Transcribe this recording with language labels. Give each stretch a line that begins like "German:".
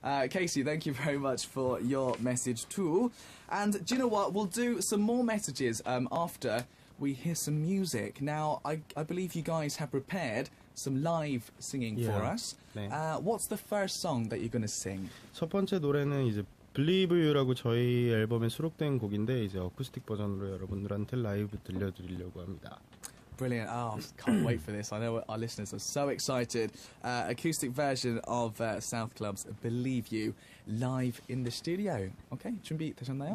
English: Casey, thank you very much for your message too. And do you know what? We'll do some more messages after we hear some music. Now, I believe you guys have prepared some live singing for us.
Korean: 네.
English: What's the first song that you're going to sing?
Korean: 첫 번째 노래는 이제 Believe You라고 저희 앨범에 수록된 곡인데 이제 어쿠스틱 버전으로 여러분들한테 라이브 들려드리려고 합니다.
English: Brilliant. Oh, can't wait for this. I know our listeners are so excited. Acoustic version of SouthClub's Believe You live in the studio.
Korean: Okay, 준비되셨나요?